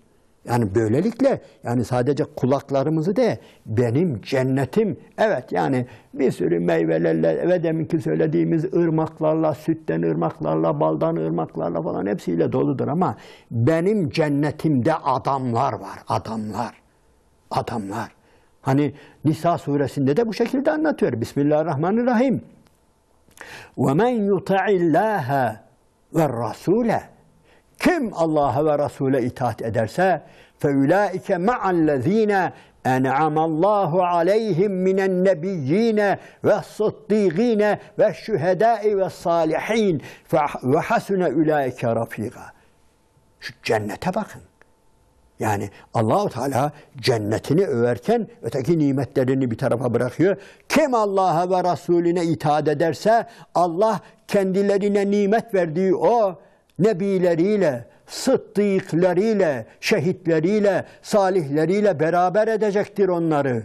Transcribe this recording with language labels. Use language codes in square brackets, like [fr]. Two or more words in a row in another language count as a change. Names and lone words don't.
[tr] Yani böylelikle yani sadece kulaklarımızı de benim cennetim, evet yani bir sürü meyvelerle ve deminki söylediğimiz ırmaklarla, sütten ırmaklarla, baldan ırmaklarla falan hepsiyle doludur ama benim cennetimde adamlar var, adamlar. Hani Nisa suresinde de bu şekilde anlatıyor. Bismillahirrahmanirrahim. [ar] وَمَنْ يُطَعِ اللّٰهَ وَالرَّسُولَ [tr] Kim Allah'a ve Resul'e itaat ederse [ar] فَاُولَٰئِكَ مَعَ الَّذ۪ينَ اَنْعَمَ اللّٰهُ عَلَيْهِمْ مِنَ النَّبِيِّينَ وَالصُّدِّيقِينَ وَالشُّهَدَاءِ وَالصَّالِح۪ينَ وَحَسُنَ اُولَٰئِكَ رَف۪يقًا [tr] Şu cennete bakın. Yani Allah-u Teala cennetini överken öteki nimetlerini bir tarafa bırakıyor. Kim Allah'a ve Resulüne itaat ederse Allah kendilerine nimet verdiği o nebileriyle, sıddıklarıyla, şehitleriyle, salihleriyle beraber edecektir onları.